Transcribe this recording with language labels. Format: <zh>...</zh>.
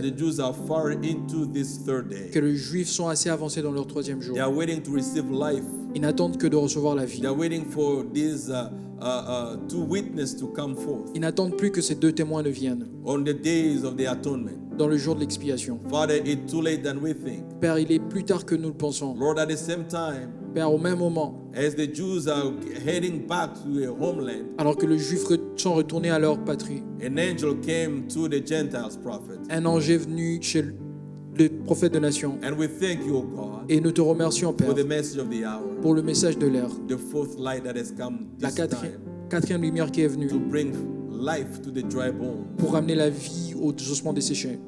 <en>the Jews are far into this third day.</en> <fr>que les Juifs sont assez avancés dans leur troisième jour.</fr> <en>They are waiting to receive life.</en> <fr>Ils n'attendent que de recevoir la vie.</fr> <en>They are waiting for these two witnesses to come forth</en> <fr>Ils n'attendent plus que ces deux témoins ne viennent</fr> <en>on the days of the atonement.</en> <fr>dans le jour de l'expiation.</fr> <en>Father, it's too late than we think.</en> <fr>Père, il est plus tard que nous le pensons.</fr> <en>Lord, at the same time,</en> <fr>Père, au même moment,</fr> <en>as the Jews are heading back to their homeland,</en> <fr>alors que les Juifs sont retournés à leur patrie,</fr> <en>an angel came to the Gentiles prophet.</en> <fr>un ange est venu chez le prophète de nation.</fr> <en>And we thank you, O God,</en> <fr>Et nous te remercions, Père,</fr> <en>for the message of the hour,</en> <fr>pour le message de l'ère,</fr> <en>the fourth light that has come</en> <fr>la</fr> <en>this time</en> <fr>quatrième lumière qui est venue</fr> <en>to bring life to the dry bones</en> <fr>pour ramener la vie aux ossements desséchés</fr>